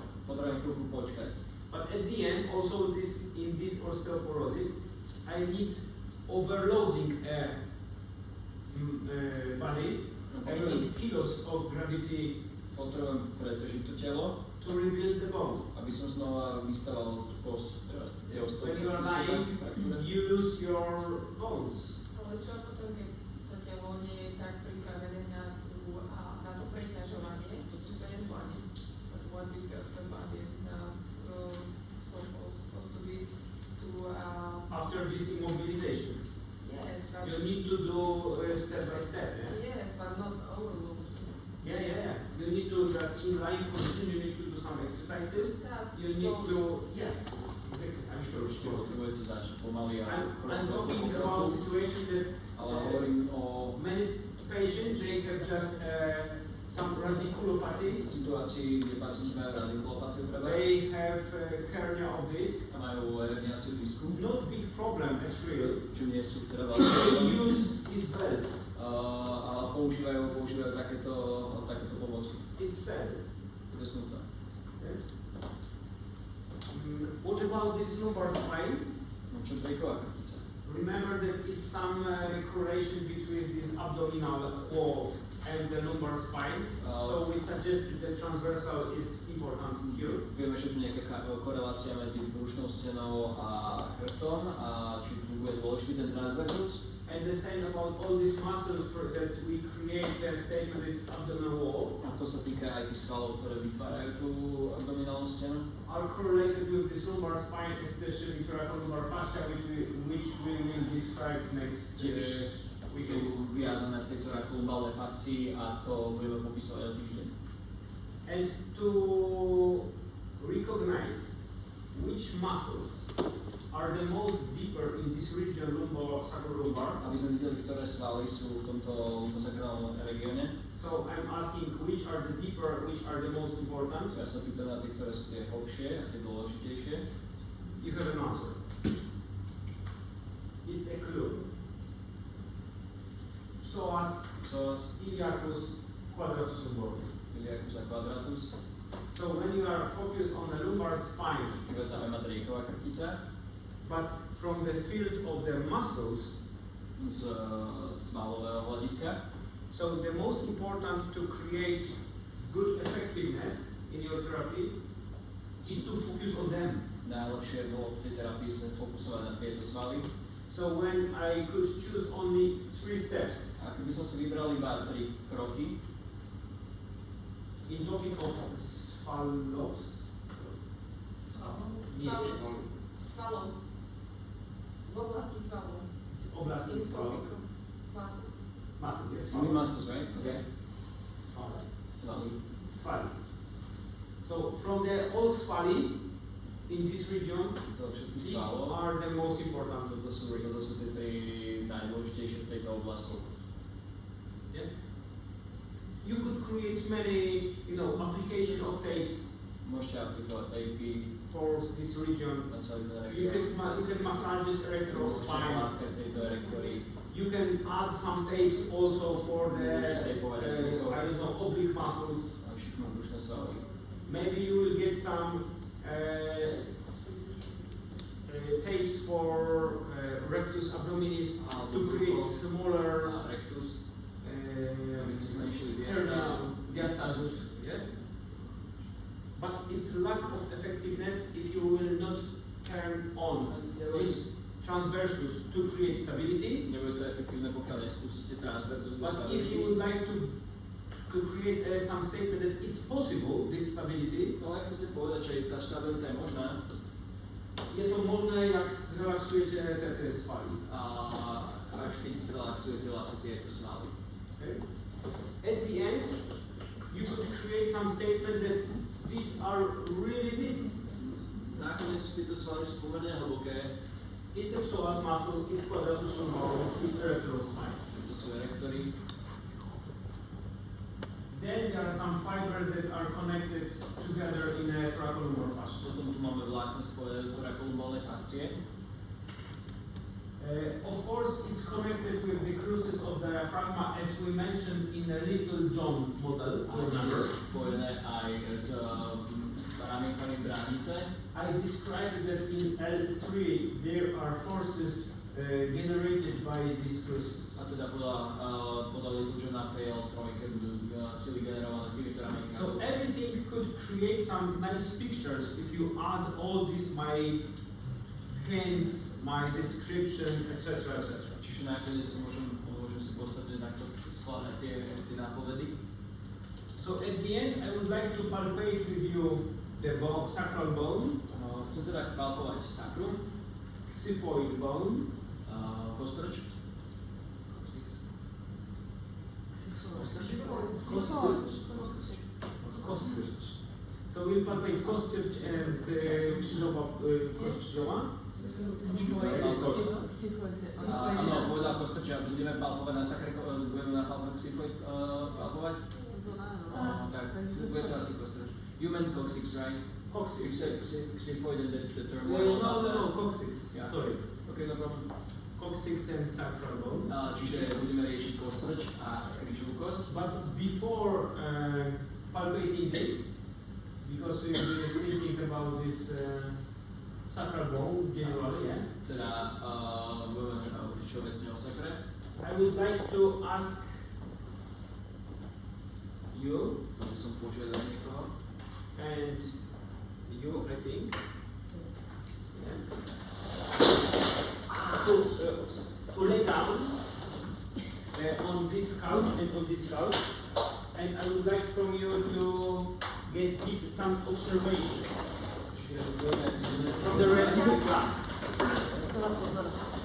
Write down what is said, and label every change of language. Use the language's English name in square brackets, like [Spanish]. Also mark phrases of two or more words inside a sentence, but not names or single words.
[Slovak] potrebujem chvíľku počkať. [English] But at the end, also in this osteoporosis, I need overloading a body. I need kilos of gravity [Slovak] Potrebujem pretržiť to telo, [English] to rebuild the bone. [Slovak] aby som znova vystaval tú kosť. Teraz je [English] When you are lying, you lose your bones. [Slovak] Ale čo potom, keď to telo nie je tak pripravené na to preťažovanie, či to nezvládne? [English] But what if the body is not supposed to be After this immobilization, yes, but you need to do step by step. Yeah? yes, but not overload. Yeah. You need to just in lying position. You need to do some exercises. You need to, yeah. Exactly. I'm sure. [Slovak] Potrebujete začať pomaly a [English] I'm talking about a situation that [Slovak] ale hovorím o [English] many patients they have just some radiculopathy. [Slovak] situácii, kde pacienti majú radikulopatiu treba [English] They have hernia of disc. [Slovak] a majú herniáciu disku, [English] Not big problem actually. [Slovak] čo nie sú teda [English] They [Slovak] veľmi [English] use these belts. [Slovak] ale používajú takéto pomocky. [English] It's sad. [Slovak] To je smutné. [English] Okay. What about this lumbar spine? [Slovak] No čo triková krtica? [English] Remember that is some correlation between this abdominal wall and the lumbar spine. So we suggested that transversal is important here. [Slovak] Vieme, že tu nejaká korelácia medzi brušnou stenou a chrbtom a či tu bude dôležitý ten transversus. [English] And the same about all these muscles that we create a statement it's abdominal wall [Slovak] A to sa týka aj tých svalov, ktoré vytvárajú tú abdominálnu stenu. [English] are correlated with this lumbar spine, especially thoracolumbar fascia, which we will describe next [Slovak] Tiež [English] week. [Slovak] sú viazané v tejto rakolumbálnej fascii a to budeme popisovať o týždeň. [English] And to recognize which muscles are the most deeper in this region, sacrolumbar. [Slovak] Aby sme videli, ktoré svaly sú v tomto lumbosakrálnom regióne. [English] So I'm asking which are the deeper, which are the most important. [Slovak] Ja sa pýtam na tie, ktoré sú tie hlbšie a tie dôležitejšie. [English] You have an answer. It's a clue. Psoas, iliacus, quadratus lumborum. [Slovak] Iliacus a quadratus. [English] So when you are focused on the lumbar spine, [Slovak] Iba sa má drieková krtica [English] but from the field of the muscles, [Slovak] z svalového hľadiska. [English] so the most important to create good effectiveness in your therapy is to focus on them. [Slovak] Najlepšie bolo v tej terapii sa fokusovať na tieto svaly. [English] So when I could choose only 3 steps [Slovak] A keby som si vybral iba 3 kroky [English] in topic of svalovs, [Slovak] Svalov. V oblasti svalov. z oblasti svalov, [English] muscle, yes, svaly muscles, right? Okay. [Slovak] svaly. Svaly. Svaly. [English] So from the all svaly in this region, [Slovak] Zo všetkých [English] these [Slovak] svalov. [English] are the most important. [Slovak] Toto sú tie 3 najdôležitejšie v tejto oblasti. [English] Yeah. You could create many, application of tapes [Slovak] Môžete aplikovať tapy [English] for this region. [Slovak] na celý ten [English] You [Slovak] región. [English] can massage this erector of [Slovak] Môžete [English] spine. [Slovak] namátkať tejto erektory. [English] You can add some tapes also for the [Slovak] Môžete tapovať [English] oblique muscles. [Slovak] a šiknú brušné svaly. [English] Maybe you will get some tapes for rectus abdominis to create smaller [Slovak] A rectus. aby ste zmenšili diastázu. [English] hernia, diastasis, yeah? But it's lack of effectiveness if you will not turn on this transversus to create stability. [Slovak] Nebude to efektívne, pokiaľ nespustíte transversus do [English] But if you stability. would like to create some statement that it's possible, this stability, [Slovak] No ak chcete povedať, že tá stabilita je možná, je to možné, jak zrelaxujete tie svaly. a až keď zrelaxujete vlastne tieto svaly. [English] Okay? At the end, you could create some statement that these are really deep. [Slovak] Nakoniec tieto svaly sú pomerne hlboké, [English] It's a psoas muscle, it's quadratus lumborum, it's erector spine. [Slovak] to sú erektory. [English] Then there are some fibers that are connected together in a thoracolumbar fascia. [Slovak] Potom tu máme vlákno spojené do thoracolumbalnej fascie. [English] Of course, it's connected with the crucis of the diaphragma, as we mentioned in the Little John model. [Slovak] A je spojené aj s ramienkami bránice. [English] I described that in L3 there are forces generated by this crucis. [Slovak] A teda podľa Little Johna v tej L3 budú sily generované týmito ramienkami. [English] So everything could create some nice pictures if you add all this my hints, my description, etc., etc. [Slovak] Čiže nakoniec si môžem si postupne takto skladať tie nápovedy. [English] So at the end, I would like to palpate with you the bone, sacral bone, [Slovak] Chcem teda palpovať sakrum, [English] xiphoid bone, [Slovak] kostrč. Kostrč. [English] So we'll palpate kostrč and [Polish] kost krzyżowa. [Slovak] Áno, povedal kostrč, a budeme palpovať na sakre, budeme na xiphoid palpovať? Tak, bude to asi kostrč. [English] You meant coccyx, right? You said xiphoid and that's the term. No, coccyx. Yeah. Sorry. Okay, no problem. Coccyx and sacral bone. [Slovak] Čiže budeme riešiť kostrč a krížovú kosť. [English] But before palpating this, because we've been thinking about this sacral bone generally, yeah? [Slovak] Teda budeme hovoriť všeobecne o sakre. [English] I would like to ask you [Slovak] Chcel by som požiadať niekoho. [English] and you, I think, yeah, to lay down on this couch and on this couch, and I would like from you to give some observation from the rest of the class.